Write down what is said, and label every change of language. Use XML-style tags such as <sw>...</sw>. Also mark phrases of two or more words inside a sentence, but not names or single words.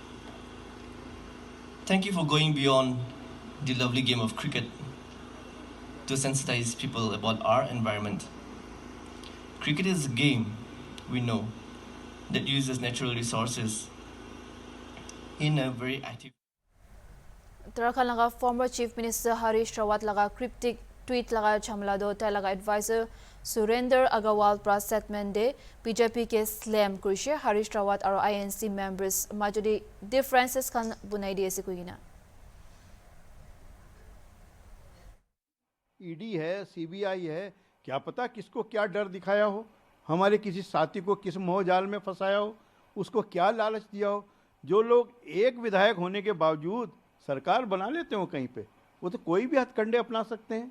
<en>Thank you for going beyond the lovely game of cricket to sensitize people about our environment. Cricket is a game, we know, that uses natural resources in a very active</en> <nag>Uttarakhand laga</nag> <en>former Chief Minister</en> <nag>Harish Rawat laga</nag> <en>cryptic tweet</en> <nag>laga chamla do ta laga advisor Surender Agarwal pra statement de BJP ke slam kurishe Harish Rawat aro</nag> <en>INC members majority differences</en> <nag>kan bunai de ase kuina.</nag> <hi>ईडी है, सीबीआई है, क्या पता किसको क्या डर दिखाया हो, हमारे किसी साथी को किस मोहजाल में फंसाया हो, उसको क्या लालच दिया हो। जो लोग एक विधायक होने के बावजूद सरकार बना लेते हो कहीं पे, वो तो कोई भी हथकंडे अपना सकते हैं।</hi>